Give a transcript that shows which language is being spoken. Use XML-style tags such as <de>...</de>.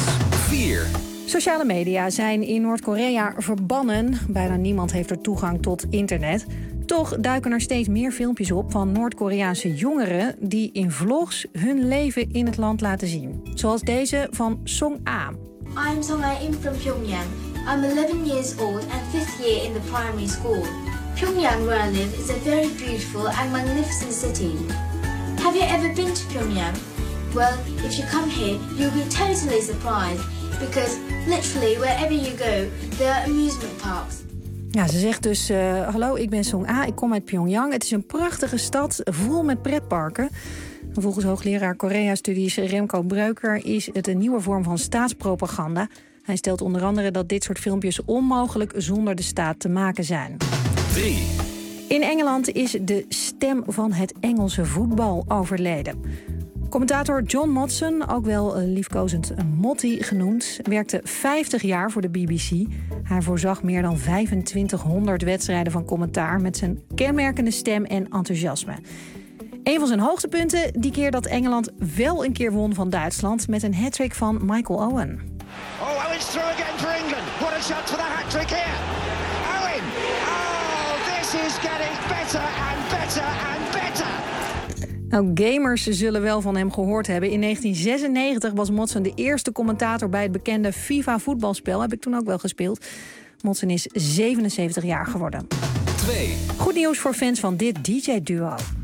<nl>4. Sociale media zijn in Noord-Korea verbannen. Bijna niemand heeft er toegang tot internet. Toch duiken er steeds meer filmpjes op van Noord-Koreaanse jongeren die in vlogs hun leven in het land laten zien. Zoals deze van Song A.</nl> <en>I'm Song A, I'm from Pyongyang. I'm 11 years old and fifth year in the primary school. Pyongyang, where I live, is a very beautiful and magnificent city. Have you ever been to Pyongyang? Well, if you come here, you'll be totally surprised. Because literally, wherever you go, there are amusement parks.</en> <nl>Ja, ze zegt dus, hallo, ik ben Song Ah, ik kom uit Pyongyang. Het is een prachtige stad, vol met pretparken. Volgens hoogleraar Korea-studies Remco Breuker is het een nieuwe vorm van staatspropaganda. Hij stelt onder andere dat dit soort filmpjes onmogelijk zonder de staat te maken zijn. 3. In Engeland is de stem van het Engelse voetbal overleden. Commentator John Motson, ook wel liefkozend Motty genoemd, werkte 50 jaar voor de BBC. Hij voorzag meer dan 2500 wedstrijden van commentaar met zijn kenmerkende stem en enthousiasme. Een van zijn hoogtepunten, die keer dat Engeland wel een keer won van Duitsland met een hat-trick van Michael Owen.</nl> <en>Oh, Owen's through again for England. What a shot for the hat-trick here. Owen, oh, this is getting better and better and better.</en> <nl>Nou, gamers zullen wel van hem gehoord hebben. In 1996 was Motson de eerste commentator bij het bekende FIFA-voetbalspel. Heb ik toen ook wel gespeeld. Motson is 77 jaar geworden. 2. Goed nieuws voor fans van dit DJ-duo.</nl>